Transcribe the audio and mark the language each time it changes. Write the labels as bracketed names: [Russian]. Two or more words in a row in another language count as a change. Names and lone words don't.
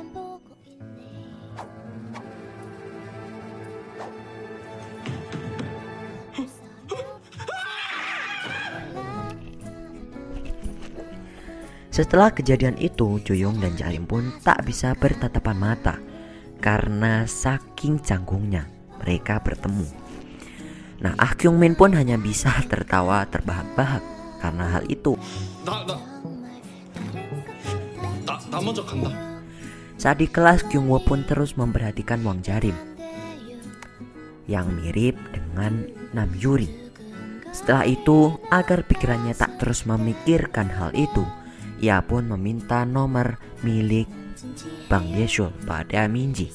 [Indonesian] Setelah kejadian itu, Juyong dan Jarim pun tak bisa bertatapan mata karena saking canggungnya mereka bertemu. Nah, Kyung Min pun hanya bisa tertawa terbahak-bahak karena hal itu. [Korean] 나 먼저 간다. [Indonesian] Saat di kelas, Kyungwoo pun terus memperhatikan Wang Jarim yang mirip dengan Nam Yuri. Setelah itu, agar pikirannya tak terus memikirkan hal itu, ia pun meminta nomor milik Bang Yeshul pada Minji.